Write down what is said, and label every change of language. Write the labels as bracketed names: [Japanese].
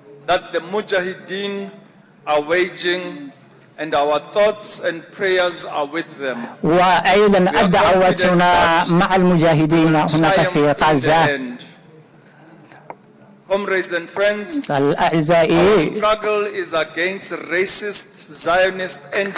[English] that the Mujahideen are waging, and our thoughts and prayers are with them. [Arabic] وأيضا دعوتنا مع المجاهدين هناك في غزة. [English] Comrades and friends, [Arabic] الأعزائي، [English] our struggle is against racist Zionist entity.